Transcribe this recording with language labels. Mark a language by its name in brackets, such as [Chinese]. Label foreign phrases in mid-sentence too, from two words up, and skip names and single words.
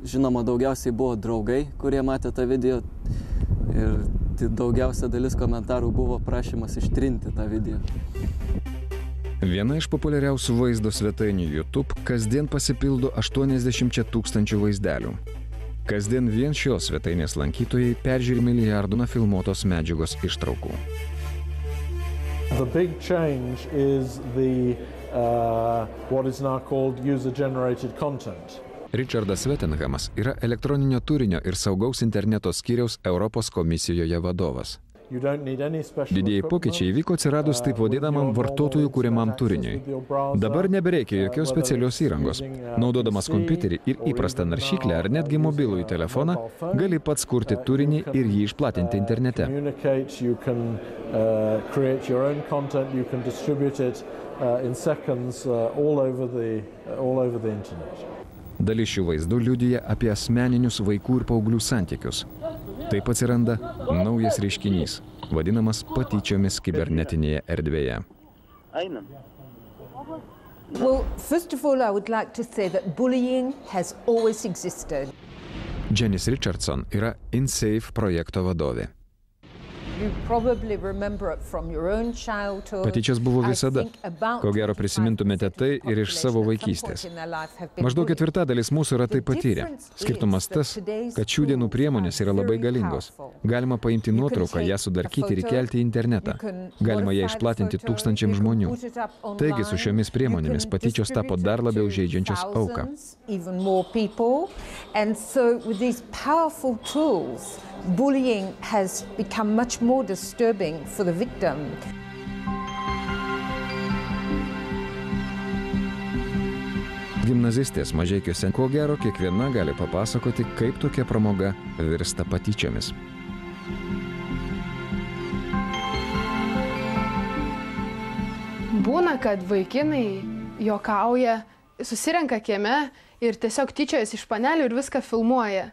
[Lithuanian] Žinoma, daugiausiai buvo draugai, kurie matė tą video. Ir daugiausia dalis komentarų buvo prašymas ištrinti tą video. Viena iš populiariausių vaizdo svetainių YouTube kasdien pasipildo 80 000 vaizdelių. Kasdien vien šios svetainės lankytojai peržiūri milijardų nufilmuotos medžiagos ištraukų. [English] The big change is what is now called user-generated content. [Lithuanian] Richardas Vettenhamas yra elektroninio turinio ir saugaus interneto skyriaus Europos komisijoje vadovas. Didieji pokyčiai įvyko atsiradus taip vadinamam vartotojų kuriamam turiniui. Dabar nebereikia jokios specialios įrangos. Naudodamas kompiuterį ir įprastą naršyklę ar netgi mobilųjį telefoną, gali pats kurti turinį ir jį išplatinti internete. Dalis šių vaizdų liudija apie asmeninius vaikų ir paauglių santykius. Taip atsiranda naujas reiškinys, vadinamas patyčiomis kibernetinėje erdvėje. [English] Well, first of all, I would like to say that bullying has always existed. [Lithuanian] Janice Richardson yra InSafe projekto vadovė. Patyčios buvo visada. Ko gero prisimintumėte tai ir iš savo vaikystės. Maždaug 1/4 mūsų yra tai patyrę. Skirtumas tas, kad šių dienų priemonės yra labai galingos. Galima paimti nuotrauką, ją sudarkyti ir įkelti į internetą. Galima ją išplatinti tūkstančiams žmonių. Taigi su šiomis priemonėmis patyčios tapo dar labiau žeidžiančios auką. [English] Bullying has become much more disturbing for the victim. [Lithuanian] Gimnazistės Mažeikiuose ko gero kiekviena gali papasakoti, kaip tokia pramoga virsta patyčiomis. Būna, kad vaikinai juokauja, susirenka kieme ir tiesiog tyčiojasi iš panelių ir viską filmuoja.